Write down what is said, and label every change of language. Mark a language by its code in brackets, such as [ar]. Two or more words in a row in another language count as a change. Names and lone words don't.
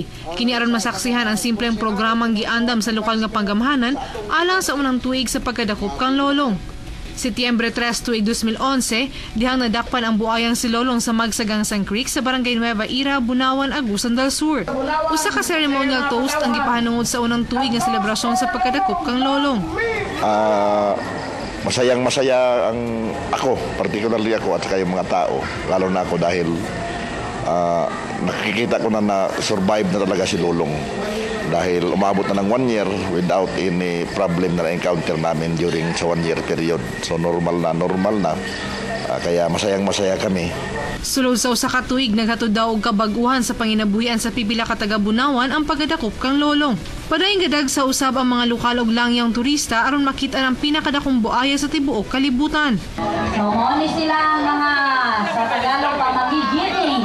[ceb] Kini aron masaksihan ang simpleng programang giandam sa lokal nga panggamhanan alang sa unang tuig sa pagkadakop kang Lolong. Setyembre 3 tuig 2011, dihang nadakpan ang buayang si Lolong sa Magsagangsang Creek sa Barangay Nueva Ira, Bunawan, Agusan del Sur. Usa ka ceremonial toast ang gipahanungod sa unang tuig nga selebrasyon sa pagkadakop kang Lolong. [tl] Masayang-masaya ang ako, particularly ako at saka yung mga tao, lalo na ako dahil nakikita ko na survive na talaga si Lolong dahil umabot na ng 1 year [en] without any problem [tl] na na-encounter namin during sa 1 [en] year period. [tl] So normal na. Kaya masayang-masaya kami. [ceb] Sulod sa usa ka tuig, naghatod daw og kabaguhan sa panginabuhian sa pipila ka taga-Bunawan ang pagkadakop kang Lolong. Padayon gadag sa usab ang mga lokal ug langyang turista aron makita ang pinakadakong buaya sa tibuok kalibutan. So, ni sila ang mga sa Tagalog pamagigiting.